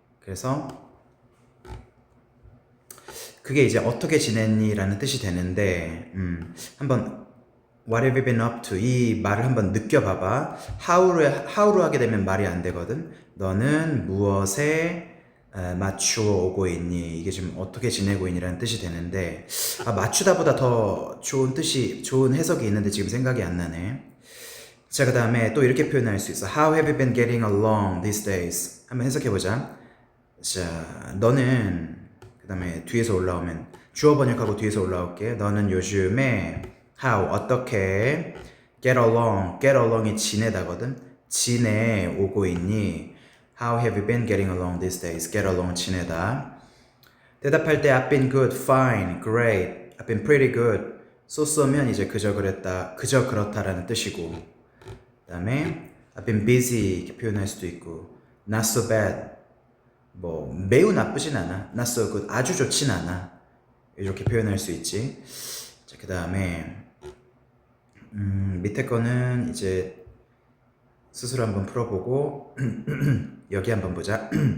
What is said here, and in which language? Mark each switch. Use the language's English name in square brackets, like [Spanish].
[Korean] 그래서 그게 이제 어떻게 지냈니? 라는 뜻이 되는데 한번 [English] What have you been up to? [Korean] 이 말을 한번 느껴봐봐. how로 하게 되면 말이 안 되거든. 너는 무엇에 맞추어 오고 있니? 이게 지금 어떻게 지내고 있니라는 뜻이 되는데 맞추다보다 더 좋은 해석이 있는데 지금 생각이 안 나네. 자, 그 다음에 또 이렇게 표현할 수 있어. [English] How have you been getting along these days? [Korean] 한번 해석해보자. 자, 너는 그 다음에 뒤에서 올라오면 주어 번역하고 뒤에서 올라올게. 너는 요즘에 how 어떻게 get along이 지내다거든. 지내오고 있니? [English] How have you been getting along these days? get along [Korean] 지내다. 대답할 때 [English] I've been good, fine, great, I've been pretty good. [Korean] 쏘쏘면 이제 그저 그렇다라는 뜻이고 그 다음에 [English] I've been busy [Korean] 이렇게 표현할 수도 있고 [English] not so bad [Korean] 뭐 매우 나쁘진 않아 [English] not so good [Korean] 아주 좋진 않아 이렇게 표현할 수 있지. 자, 그 다음에 밑에 거는 이제 스스로 한번 풀어보고 여기 한번 보자.